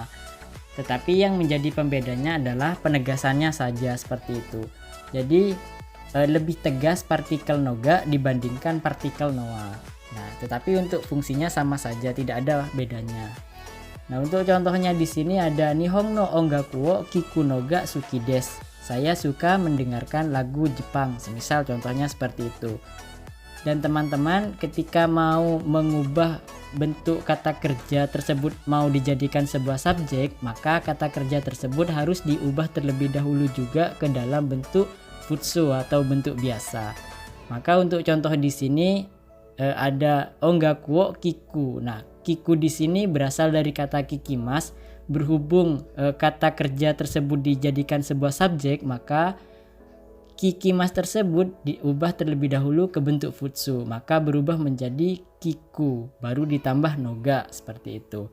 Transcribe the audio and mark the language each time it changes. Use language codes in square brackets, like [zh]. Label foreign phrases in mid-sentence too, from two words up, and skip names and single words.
[id] Tetapi yang menjadi pembedanya adalah penegasannya saja seperti itu. Jadi lebih tegas partikel noga dibandingkan partikel noa. Nah, tetapi untuk fungsinya sama saja, tidak ada bedanya. Nah, untuk contohnya di sini ada [ja] 日本の音楽を聞くのが好きです. [id] Saya suka mendengarkan lagu Jepang, semisal contohnya seperti itu. Dan teman-teman ketika mau mengubah bentuk kata kerja tersebut mau dijadikan sebuah subjek, maka kata kerja tersebut harus diubah terlebih dahulu juga ke dalam bentuk futsu atau bentuk biasa. Maka untuk contoh di sini ada [ja] 音楽を聞く. [id] Nah, kiku di sini berasal dari kata kikimas. Berhubung kata kerja tersebut dijadikan sebuah subjek, maka kikimas tersebut diubah terlebih dahulu ke bentuk futsu, maka berubah menjadi kiku, baru ditambah noga, seperti itu.